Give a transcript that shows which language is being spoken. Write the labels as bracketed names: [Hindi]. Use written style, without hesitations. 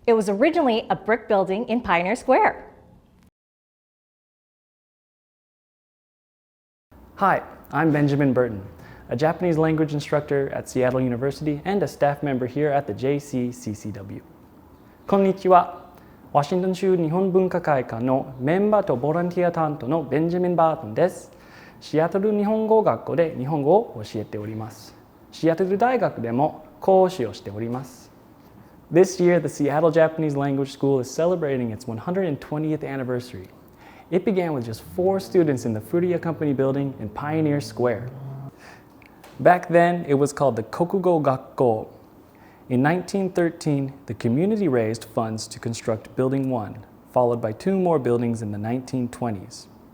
[English] It was originally a brick building in Pioneer Square. Hi, I'm Benjamin Burton, a Japanese language instructor at Seattle University and a staff member here at the JCCCW. [Japanese] こんにちは。ワシントン州日本文化会館のメンバーとボランティア担当のベンジャミン・バートンです。シアトル日本語学校で日本語を教えております。シアトル大学でも講師をしております。 [English] This year, the Seattle Japanese Language School is celebrating its 120th anniversary. It began with just 4 students in the Furuya Company building in Pioneer Square. Back then, it was called the Kokugo Gakko. In 1913, the community raised funds to construct Building 1, followed by 2 more buildings in the 1920s.